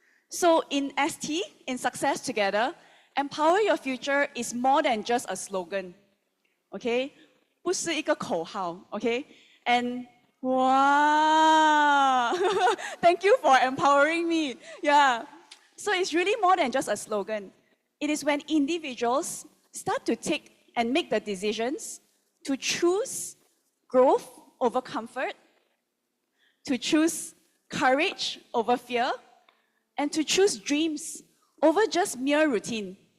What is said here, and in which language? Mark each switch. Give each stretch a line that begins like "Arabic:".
English: So in ST, in Success Together, empower your future is more than just a slogan, okay?
Chinese: 不是一个口号, okay?
English: And wow, thank you for empowering me. Yeah. So it's really more than just a slogan. It is when individuals start to take and make the decisions to choose growth over comfort, to choose courage over fear, and to choose dreams over just mere routine.